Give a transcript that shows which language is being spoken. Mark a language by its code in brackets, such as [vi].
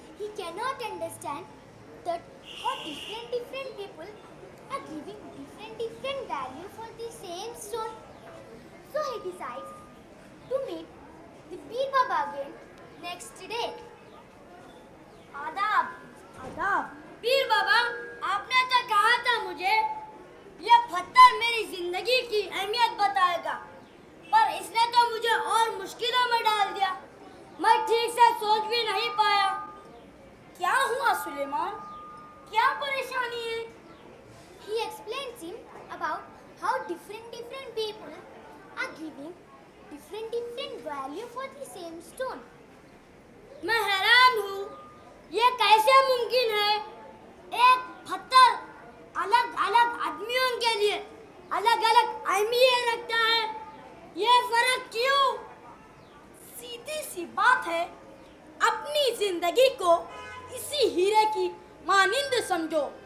[en] He cannot understand that how different people are giving different value for the same stone. So he decides to meet the Bir Baba again next day. [hi] आदाब. आदाब. पीर बाबा, आपने तो कहा था मुझे ये पत्थर मेरी जिंदगी की अहमियत बताएगा, पर इसने तो मुझे और मुश्किलों में डाल दिया. मैं ठीक से सोच भी नहीं पाया. क्या हुआ सुलेमान? क्या परेशानी है? [en] He explains him about how different people are giving different value for the same stone. [hi] मैं हैरान हूँ, ये कैसे मुमकिन है? एक पत्थर अलग अलग आदमियों के लिए अलग अलग अहमियत रखता है. ये फर्क क्यों? सीधी सी बात है, अपनी जिंदगी को इसी हीरे की मानिंद समझो.